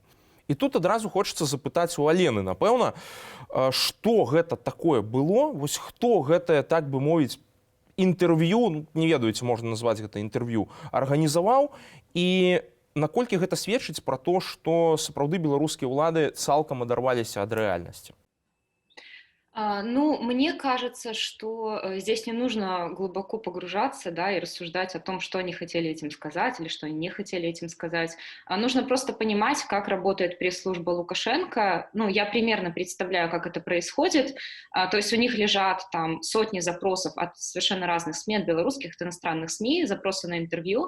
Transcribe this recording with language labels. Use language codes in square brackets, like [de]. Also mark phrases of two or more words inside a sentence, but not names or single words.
[be] І тут адразу хочацца запытаць у Алены, напэўна, што гэта такое было, вось хто гэтае, так бы мовіць, інтэрв'ю, не ведаю, ці можна назваць гэта інтэрв'ю, арганізаваў, і наколькі гэта сведчыць пра то, што сапраўды беларускія ўлады цалкам адарваліся ад рэальнасці? [ru] Ну, мне кажется, что здесь не нужно глубоко погружаться, да, и рассуждать о том, что они хотели этим сказать или что они не хотели этим сказать. Нужно просто понимать, как работает пресс-служба Лукашенко. Ну, я примерно представляю, как это происходит. То есть у них лежат там сотни запросов от совершенно разных СМИ, от белорусских, от иностранных СМИ, запросы на интервью.